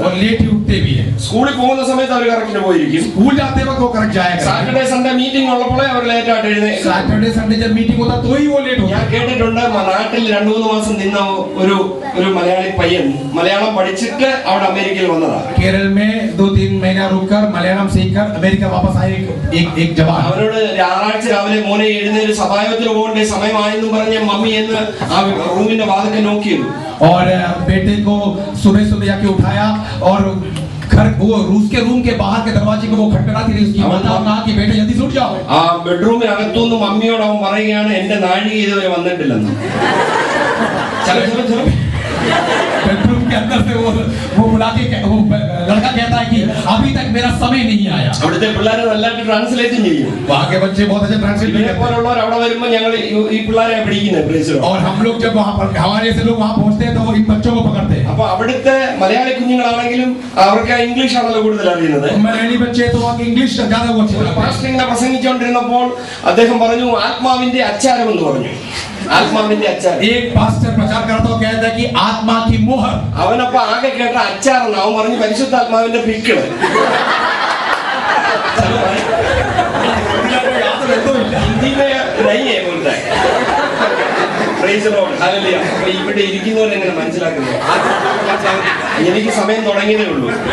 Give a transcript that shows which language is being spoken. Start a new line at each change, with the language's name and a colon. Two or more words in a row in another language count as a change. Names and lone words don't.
Malayalam: സ്കൂളിൽ പോകുന്ന സമയത്ത് അവർ കറക്റ്റ് പോയിരിക്കും.
English: Saturday Sunday meeting
Malayalam: ഉള്ളപ്പോഴേ അവർ ലേറ്റായിട്ട് എഴുന്നേൽക്കും. ഞാൻ കേട്ടിട്ടുണ്ട്, നാട്ടിൽ 2-3 മാസം നിന്ന ഒരു മലയാളി പയ്യൻ മലയാളം പഠിച്ചിട്ട് അവിടെ അമേരിക്കയിൽ വന്നതാണ്.
Hindi: केरल में 2-3 महीना रुककर मलयालम सीखकर अमेरिका वापस आए एक जवान.
Malayalam: അവരോട് ഞായറാഴ്ച രാവിലെ മോനെ എഴുന്നേറ്റ് സഭായോഗത്തിന് പോകേണ്ട സമയമായെന്നും പറഞ്ഞ് മമ്മി എന്ന് ആ റൂമിന്റെ വാതിൽക്ക് നോക്കിയിരുന്നു.
Hindi: और बेटे को सुबह सुबह जाके उठाया और घर वो रूस के रूम के बाहर के दरवाजे को वो खटखटाती रही. उसकी माता ने कहा कि बेटे जल्दी से उठ जाओ.
Malayalam: ആ ബെഡ്റൂമിനകത്തുനിന്ന് മമ്മിയോട് അവൻ പറയുകയാണ്, എന്റെ നാഴിക ഇതുവരെ വന്നിട്ടില്ലെന്ന്.
Hindi: बेडरूम के अंदर से वो बुला के वो लड़का कहता है कि अभी तक मेरा समय नहीं आया.
Malayalam: അവിടുത്തെ പിള്ളേരെ നല്ലതായിട്ട് ട്രാൻസ്ലേറ്റും ചെയ്യും.
Hindi: वहाँ के बच्चे बहुत अच्छे ट्रांसलेट
Malayalam: ഇവരെ പോലുള്ളവർ അവിടെ വരുമ്പോൾ ഞങ്ങൾ ഈ പിള്ളേരെ പിടിക്കുന്നത്.
Hindi: और हम लोग जब वहाँ पर हमारे से लोग वहाँ पहुँचते हैं तो वो इन बच्चों को पकड़ते हैं.
Malayalam: അപ്പൊ അവിടുത്തെ മലയാളി കുഞ്ഞുങ്ങളാണെങ്കിലും അവർക്ക് ഇംഗ്ലീഷ് ആണല്ലോ കൂടുതൽ അറിയുന്നത്.
Hindi: मलयाली बच्चे तो वहाँ इंग्लिश ज्यादा वो अच्छे.
Malayalam: പാസ്റ്റർ ഇങ്ങനെ പ്രസംഗിച്ചുകൊണ്ടിരുന്നപ്പോൾ അദ്ദേഹം പറഞ്ഞു, ആത്മാവിന്റെ അച്ചാരം എന്ന് പറഞ്ഞു. ആത്മാവിന്റെ അച്ചാരം.
Hindi: एक पास्टर प्रचार करता हो कहता है कि आत्मा की मोहर.
Malayalam: അവനപ്പോ ആകെ കേട്ട അച്ചാറെന്ന് അവൻ പറഞ്ഞു, പരിശുദ്ധാത്മാവിന്റെ പിക്കിള്. ഇവിടെ ഇരിക്കുന്നവരെങ്ങനെ മനസ്സിലാക്കുന്നത്? എനിക്ക് സമയം തുടങ്ങിയതേ ഉള്ളൂ.